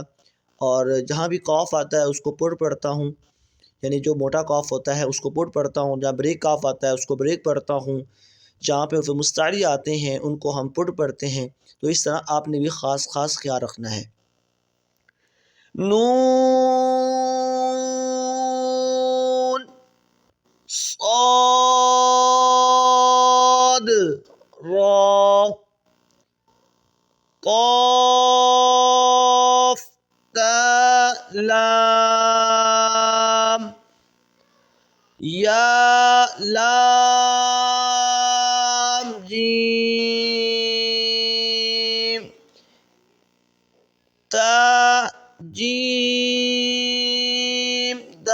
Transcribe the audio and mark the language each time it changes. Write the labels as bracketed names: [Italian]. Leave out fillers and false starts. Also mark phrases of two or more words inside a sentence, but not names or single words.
[Urdu] اور جہاں بھی قاف آتا ہے اس کو پُر پڑھتا ہوں، یعنی جو موٹا قاف ہوتا ہے اس کو پُر پڑھتا ہوں. جہاں بریک قاف آتا ہے اس کو بریک پڑھتا ہوں۔ جہاں پہ عرف مستاری آتے ہیں ان کو ہم پُر پڑھتے ہیں. تو اس طرح آپ نے بھی خاص خیال رکھنا ہے. [Arabic] नून صاد را قاف تا لام یا لام جیم تا جیم